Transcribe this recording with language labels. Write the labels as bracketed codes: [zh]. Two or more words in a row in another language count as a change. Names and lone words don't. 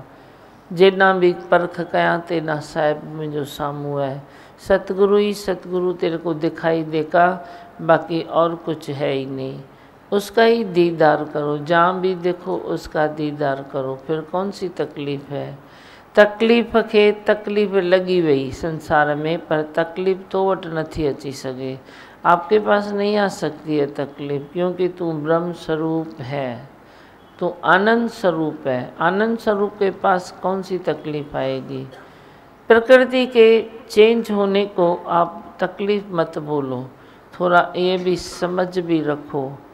[hi] जितना भी परख कया तेना साहिब में जो सामू है, सतगुरु ही सतगुरु तेरे को दिखाई देगा, बाकी और कुछ है ही नहीं। उसका ही दीदार करो, जहाँ भी देखो उसका दीदार करो, फिर कौन सी तकलीफ़ है। [sd] तकलीफ़ खे तकलीफ़ लगी [hi] वही संसार में, [sd] पर तकलीफ़ तो वट नथी अची सके, [hi] आपके पास नहीं आ सकती है तकलीफ़, क्योंकि तू ब्रह्म स्वरूप है, तो आनंद स्वरूप है। आनंद स्वरूप के पास कौन सी तकलीफ़ आएगी। प्रकृति के चेंज होने को आप तकलीफ़ मत बोलो, थोड़ा ये भी समझ भी रखो।